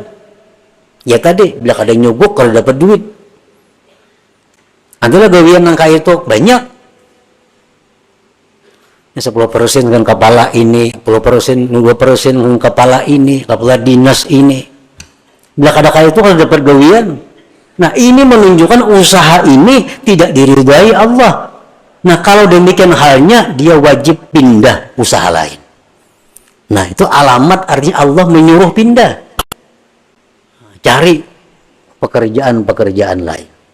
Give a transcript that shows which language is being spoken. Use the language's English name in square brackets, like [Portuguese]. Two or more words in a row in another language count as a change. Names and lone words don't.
[Banjar] Ya tadi bila kada nyogok kada dapat duit. Adalah gawian nang kaya itu banyak. [Indonesian] 10% dengan kepala ini, 10%, 2% dengan kepala ini, kepala dinas ini. [Banjar] Bila kada kaya itu kada dapat gawian. [Indonesian] Nah, ini menunjukkan usaha ini tidak diridai Allah. Nah, kalau demikian halnya dia wajib pindah usaha lain. Nah, itu alamat artinya Allah menyuruh pindah. Cari pekerjaan-pekerjaan lain.